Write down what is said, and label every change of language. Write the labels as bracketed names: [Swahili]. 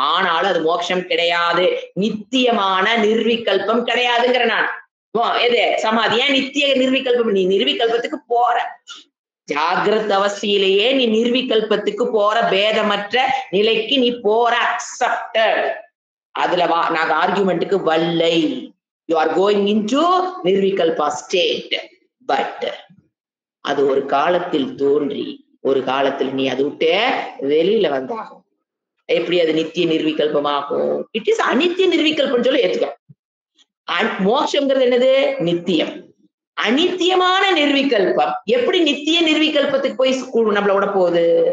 [Tamil] ஆனாலும் அது மோட்சம் கிடையாது, நித்தியமான நிர்விகல்பம் கிடையாதுங்கிற நான். எது சமாதி? ஏன் நித்திய நிர்விகல்பம்? நீ நிர்விகல்பத்துக்கு போற, ஜாகிரத அவஸ்தையிலேயே நீ நிர்விகல்பத்துக்கு போற, பேதமற்ற நிலைக்கு நீ போற, அக்செப்டட். அதுல நாங்க ஆர்குமெண்ட்டுக்கு வல்லை. [English] You are going into nirvikalpa state. [Tamil] But அது ஒரு காலத்தில் தோன்றி ஒரு காலத்தில் நீ அதை விட்டு வெளியில வந்தாகும். எப்படி அது நித்திய நிர்விகல்பமாகும்? [English] it is [Tamil] அனித்திய நிர்விகல்பம் சொல்லி ஏத்துக்க. மோட்சம்ங்கிறது என்னது? நித்தியம். அனித்தியமான நிர்விகல்பம் எப்படி நித்திய நிர்விகல்பத்துக்கு போய் நம்மள விட போகுது?